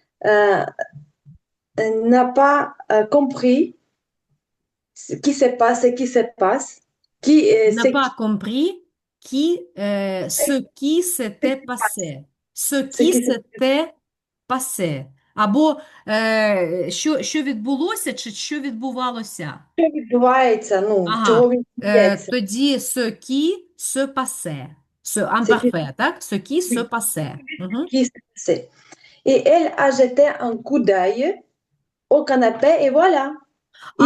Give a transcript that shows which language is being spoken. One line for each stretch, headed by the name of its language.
French: euh, n'a pas compris ce qui se passe, N'a c'est pas compris ce qui s'était passé. Ce ce qui qui se s'était passé.
Ukrainian: Або що відбулося, чи що відбувалося. відбувається, ну, чого Ага. відбувається, Тоді
French: ce qui se passait. Ce imparfait,
Ukrainian: так?
French: Ce qui se passait. Мгм. qui se passait. Et elle a jeté un coup d'œil au canapé et voilà, il